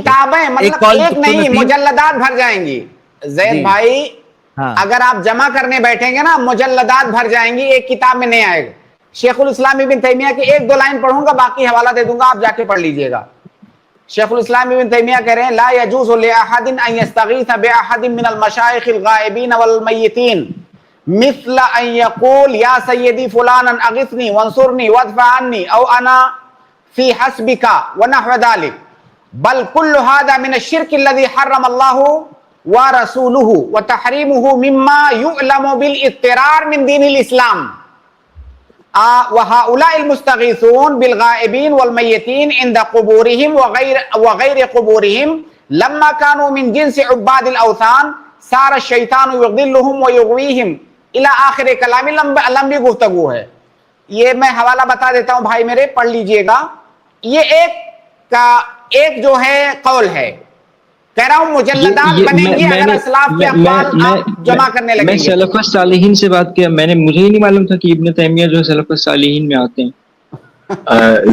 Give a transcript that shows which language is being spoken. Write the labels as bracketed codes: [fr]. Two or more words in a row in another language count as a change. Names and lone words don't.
[ur] کتابیں مطلب ایک نہیں، مجلدات بھر جائیں گی زید بھائی. हाँ। اگر آپ جمع کرنے بیٹھیں گے نا، مجلدات بھر جائیں گی، ایک کتاب میں نہیں آئے گا. شیخ الاسلام ابن تیمیہ کی ایک دو لائن پڑھوں گا، باقی حوالہ دے دوں گا، آپ جاکے پڑھ لیجیے گا. شیخ الاسلام ابن تیمیہ کہہ رہے ہیں, [ar] لا يجوز لأحد أن يستغيث بأحد من المشايخ الغائبين والميتين مثل أن يقول يا سيدي فلانا أغثني وانصرني وادفع عني أو أنا في حسبك ونحو ذلك بل كل هذا من الشرك الذي حرم الله ورسوله وتحريمه مما يعلم بالاضطرار من دين الإسلام وهؤلاء المستغيثون بالغائبين والميتين عند قبورهم وغير قبورهم لما كانوا من جنس عباد الأوثان صار الشيطان يضلهم ويغويهم إلى آخر كلامه. [ur] لمبی گفتگو ہے، یہ میں حوالہ بتا دیتا ہوں بھائی میرے، پڑھ لیجیے گا. یہ ایک جو ہے قول ہے، کہہ رہا ہوں مجلدات بنیں گی اگر اسلاف کے اقوال آپ جمع کرنے لگیں گے. میں [ar] السلف الصالحين [ur] سے بات کیا، مجھے ہی نہیں معلوم تھا کہ ابن تیمیہ جو [ar] السلف الصالحين [ur] میں آتے ہیں.